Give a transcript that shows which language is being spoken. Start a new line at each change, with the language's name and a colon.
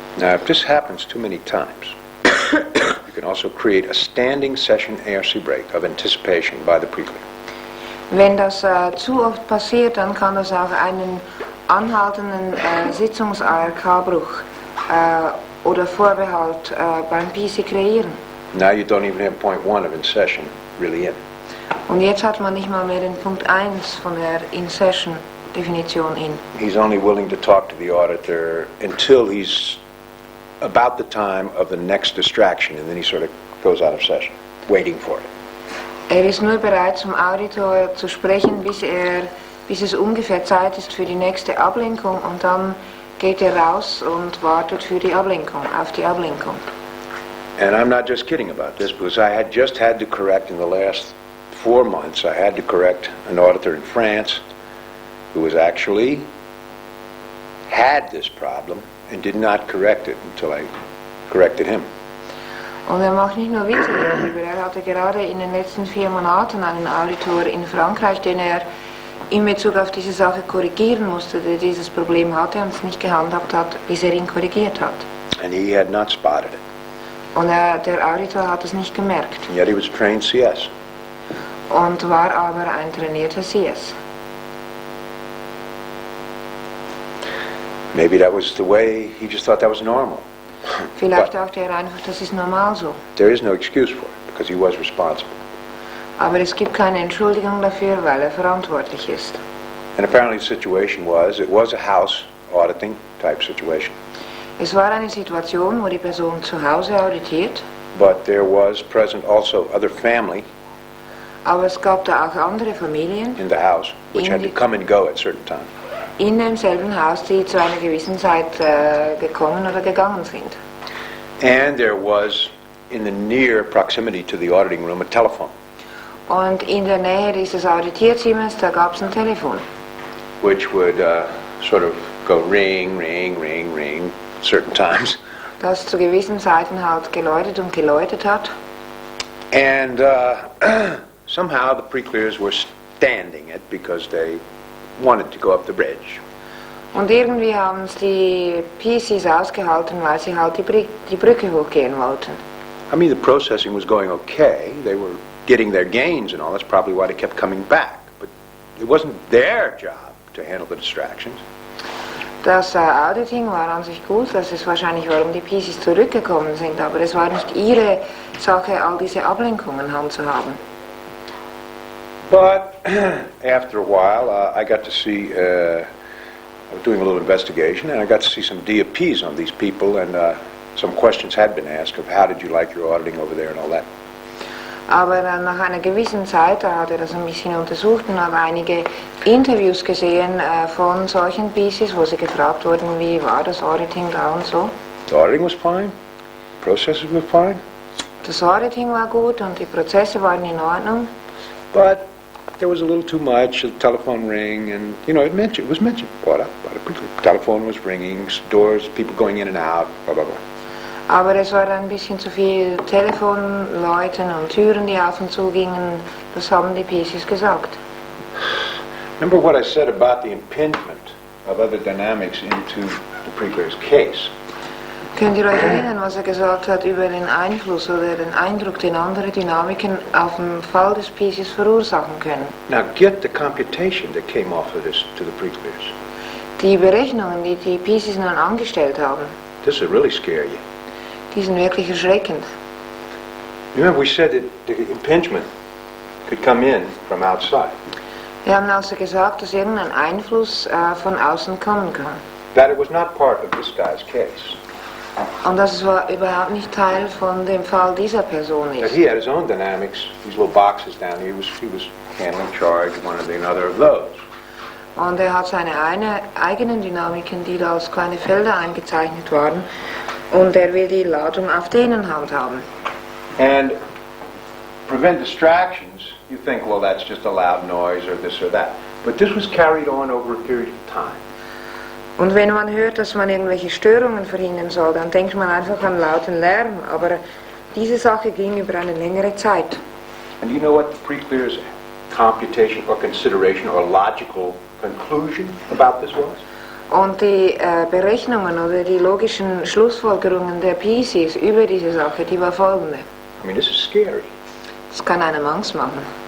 English: Now, if this happens too many times, you can also create a standing session ARC break of anticipation by the preclear.
German: Wenn das zu oft passiert, dann kann das auch einen anhaltenden Sitzungs-ARK-Bruch oder Vorbehalt beim PC kreieren.
English: Now you don't even have point 1 of in session really in.
German: Und jetzt hat man nicht mal mehr den Punkt 1 von der In-Session-Definition in.
English: He's only willing to talk to the auditor until he's about the time of the next distraction, and then he sort of goes out of session, waiting for it.
German: Er ist nur bereit, zum Auditor zu sprechen, bis es ungefähr Zeit ist für die nächste Ablenkung, und dann geht er raus und wartet für die Ablenkung, auf die Ablenkung.
English: And I'm not just kidding about this, because I had just had to correct in the last 4 months, I had to correct an auditor in France who was actually had this problem and did not correct it until I corrected him.
German: Und er macht nicht nur Witze darüber, er hatte gerade in den letzten 4 Monaten einen Auditor in Frankreich, den er in Bezug auf diese Sache korrigieren musste, der dieses Problem hatte und es nicht gehandhabt hat, bis er ihn korrigiert hat.
English: And he had not spotted it.
German: Und der Auditor hat es nicht gemerkt.
English: And yet he was trained CS.
German: Und war aber ein trainierter CS.
English: Maybe that was the way, he just thought that was normal.
German: Vielleicht dachte er einfach, das ist normal so.
English: There is no excuse for it, because he was responsible.
German: Aber es gibt keine Entschuldigung dafür, weil er verantwortlich ist.
English: And apparently the situation was, it was a house auditing type situation.
German: Es war eine Situation, wo die Person zu Hause auditiert,
English: But there was present also other family
German: aber es gab da auch andere Familien
English: in the house, which had to come and go at certain times.
German: in demselben Haus, die zu einer gewissen Zeit gekommen oder gegangen sind.
English: And there was, in the near proximity to the auditing room, a telephone,
German: Und in der Nähe dieses Auditierzimmers, da gab es ein Telefon,
English: which would sort of go ring, ring, ring, ring, certain times.
German: das zu gewissen Zeiten halt geläutet und geläutet hat.
English: And somehow the pre-clears were standing it because they wanted to go up the bridge.
German: Und irgendwie haben es die PCs ausgehalten, weil sie halt die Brücke hochgehen wollten.
English: I mean, the processing was going okay. They were getting their gains and all. That's probably why they kept coming back. But it wasn't their job to handle the distractions.
German: Das Auditing war an sich gut, das ist wahrscheinlich, warum die PCs zurückgekommen sind, aber es war nicht ihre Sache, all diese Ablenkungen handzuhaben.
English: But after a while, I got to see, I was doing a little investigation, and I got to see some DOPs on these people, and some questions had been asked of how did you like your auditing over there and all that.
German: Aber nach einer gewissen Zeit, da hat er das ein bisschen untersucht und hat einige Interviews gesehen von solchen PCs, wo sie gefragt wurden, wie war das Auditing da und so.
English: The auditing was fine, processes were fine,
German: Das Auditing war gut und die Prozesse waren in Ordnung.
English: but there was a little too much, the telephone ring, and, you know, it was mentioned, brought up, the telephone was ringing, doors, people going in and out, blah, blah, blah.
German: Aber es war ein bisschen zu viel Telefonläuten und Türen, die auf und zu gingen. Das haben die PCs gesagt.
English: Remember what I said about the impingement of other dynamics into the pre-clear's case?
German: Könnt ihr euch erinnern, was er gesagt hat über den Einfluss oder den Eindruck, den andere Dynamiken auf den Fall des PCs verursachen können?
English: Now get the computation that came off of this to the pre-clears.
German: Die Berechnungen, die die PCs nun angestellt haben,
English: This will really scare you.
German: die sind wirklich erschreckend.
English: Remember, we said that the impingement could come in from outside.
German: Wir haben also gesagt, dass irgendein Einfluss von außen kommen kann.
English: That it was not part of this guy's case.
German: Und das war überhaupt nicht Teil von dem Fall dieser Person
English: That
German: ist.
English: he had his own dynamics, these little boxes down here. He was handling charge, one or the other of those.
German: Und er hat seine eigenen Dynamiken, die da als kleine Felder eingezeichnet waren. Und er will die Ladung auf denen handhaben.
English: And prevent distractions, you think, well, that's just a loud noise or this or that. But this was carried on over a period of time.
German: Und wenn man hört, dass man irgendwelche Störungen verhindern soll, dann denkt man einfach an lauten Lärm. Aber diese Sache ging über eine längere Zeit.
English: And you know what the Preclear's computation or consideration or logical conclusion about this was?
German: Und die Berechnungen oder die logischen Schlussfolgerungen der PCs über diese Sache, die war folgende.
English: I mean, this is scary.
German: Das kann einem Angst machen.